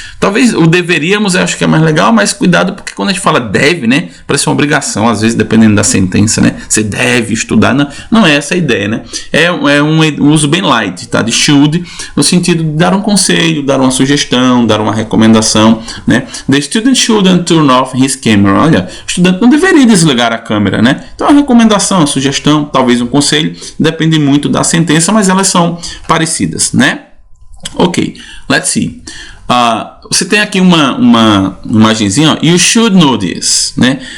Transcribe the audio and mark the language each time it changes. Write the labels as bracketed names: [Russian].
[Portuguese] Talvez o deveríamos eu acho que é mais legal, mas cuidado porque quando a gente fala deve, né, parece uma obrigação, às vezes dependendo da sentença, né? Você deve estudar, não é essa a ideia, né? É um uso bem light, tá? De should, no sentido de dar um conselho, dar uma sugestão, dar uma recomendação, né? [English] The student shouldn't turn off his camera. [Portuguese] Olha, o estudante não deveria desligar a câmera, né? Então, a recomendação, a sugestão, talvez um conselho, depende muito da sentença, mas elas são parecidas, né? [English] Ok, let's see. [Portuguese] Você tem aqui uma imagenzinha, ó, [English] you should know this, [Portuguese] né?